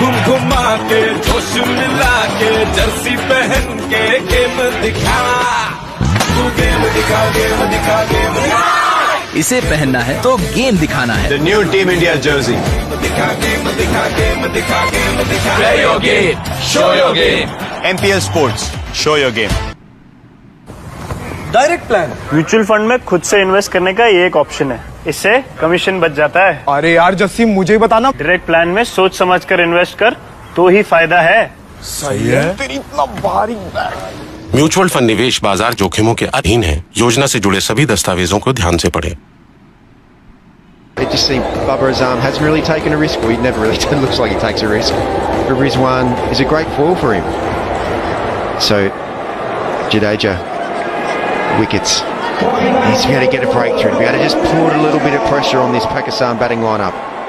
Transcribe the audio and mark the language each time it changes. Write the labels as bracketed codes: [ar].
[hi] घुमा के जोश मिला के जर्सी पहन के गेम दिखा तू गेम दिखा गेम दिखा गेम दिखा इसे पहनना है तो गेम दिखाना है [en] The new Team India jersey. [hi] दिखा गेम दिखा गेम दिखा गेम दिखा [en] Play your game, show your game. MPL Sports, show your game. [hi] Direct plan mutual fund में खुद से इन्वेस्ट करने का ये एक ऑप्शन है, इससे कमीशन बच जाता है। अरे यार जस्सी मुझे बताना। डायरेक्ट प्लान में सोच समझ कर इन्वेस्ट कर तो ही फायदा है। सही है। तेरी इतना भारी बैग। म्यूचुअल फंड निवेश बाजार जोखिमों के अधीन है। योजना से जुड़े सभी दस्तावेजों को ध्यान से पढ़ें। [en] It just seems Babar Azam hasn't really taken a risk. Well, he never really looks like he takes a risk. But Rizwan is a great foil for him. So, Jadeja, wickets. He's going to get a breakthrough to be able to just put a little bit of pressure on this Pakistan batting lineup.